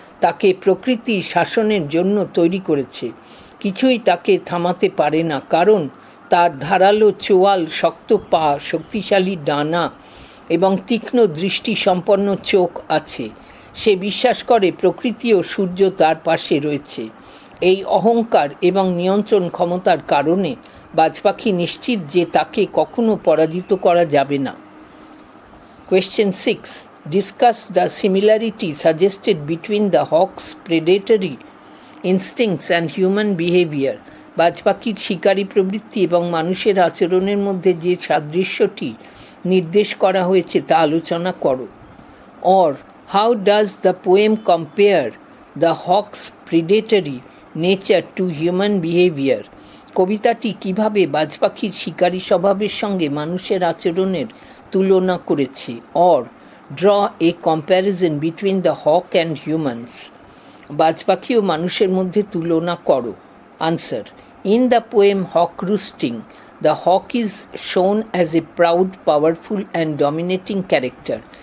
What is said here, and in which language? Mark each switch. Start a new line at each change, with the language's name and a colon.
Bangla: তাকে প্রকৃতি শাসনের জন্য তৈরি করেছে। কিছুই তাকে থামাতে পারে না কারণ তার ধারালো চোয়াল, শক্ত পা, শক্তিশালী ডানা এবং তীক্ষ্ণ দৃষ্টি সম্পন্ন চোখ আছে। সে বিশ্বাস করে প্রকৃতি ও সূর্য তার পাশে রয়েছে। এই অহংকার এবং নিয়ন্ত্রণ ক্ষমতার কারণে বাজ পাখি নিশ্চিত যে তাকে কখনো পরাজিত করা যাবে না।
English: Question 6. Discuss the similarity suggested between the hawk's predatory instincts and human behavior.
Bangla: বাজ পাখির শিকারী প্রবৃত্তি এবং মানুষের আচরণের মধ্যে যে সাদৃশ্যটি নির্দেশ করা হয়েছে তা আলোচনা করো।
English: Or how does the poem compare the hawk's predatory nature to human behavior?
Bangla: কবিতাটি কিভাবে বাজ পাখির শিকারী স্বভাবের সঙ্গে মানুষের আচরণের তুলনা করেছে?
English: Or draw a comparison between the hawk and humans.
Bangla: বাজ পাখি ও মানুষের মধ্যে তুলনা করো।
English: Answer. In the poem Hawk Roosting, the hawk is shown as a proud, powerful and dominating character.